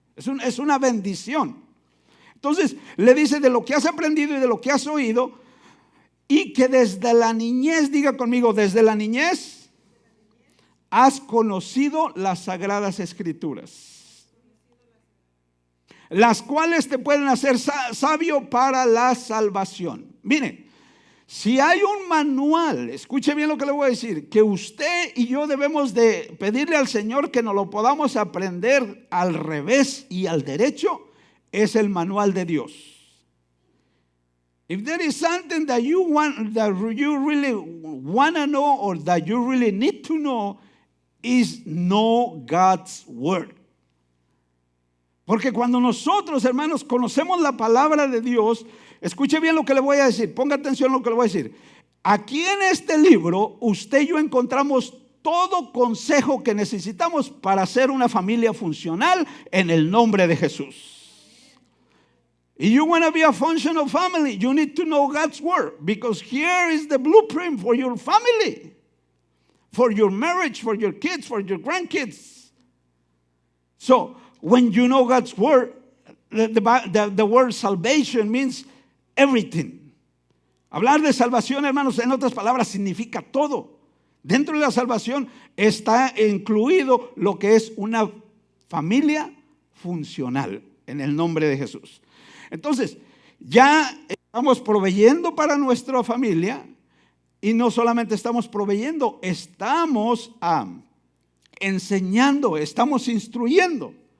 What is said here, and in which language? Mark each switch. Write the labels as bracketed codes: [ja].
[es] Es una bendición. Entonces le dice: de lo que has aprendido y de lo que has oído, y que desde la niñez, diga conmigo, desde la niñez has conocido las sagradas escrituras, las cuales te pueden hacer sabio para la salvación. Mire, si hay un manual, escuche bien lo que le voy a decir, que usted y yo debemos de pedirle al Señor que nos lo podamos aprender al revés y al derecho, es el manual de Dios. [en] If there is something that you really want to know, or that you really need to know, is know God's word. [es] Porque cuando nosotros, hermanos, conocemos la palabra de Dios, escuche bien lo que le voy a decir, ponga atención a lo que le voy a decir. Aquí en este libro, usted y yo encontramos todo consejo que necesitamos para ser una familia funcional en el nombre de Jesús. [en] If you want to be a functional family, you need to know God's word, because here is the blueprint for your family, for your marriage, for your kids, for your grandkids. So, when you know God's word, the word salvation means everything. [es] Hablar de salvación, hermanos, en otras palabras, significa todo. Dentro de la salvación está incluido lo que es una familia funcional en el nombre de Jesús. Entonces, ya estamos proveyendo para nuestra familia, y no solamente estamos proveyendo, estamos enseñando, estamos instruyendo.